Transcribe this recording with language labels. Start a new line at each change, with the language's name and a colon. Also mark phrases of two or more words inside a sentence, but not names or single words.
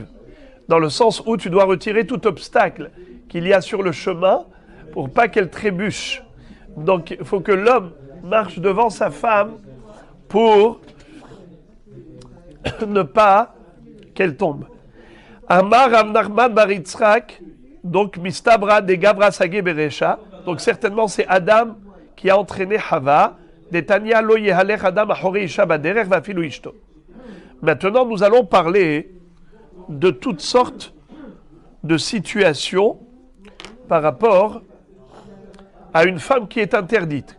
French: Dans le sens où tu dois retirer tout obstacle qu'il y a sur le chemin pour pas qu'elle trébuche. Donc il faut que l'homme marche devant sa femme pour ne pas qu'elle tombe.
Aramaic: אמר רב נחמן בר יצחק, donc מסתברא דגברא סגי ברישא.
French: Donc certainement c'est Adam qui a entraîné Hava. Maintenant, nous allons parler de toutes sortes de situations par rapport à une femme qui est interdite.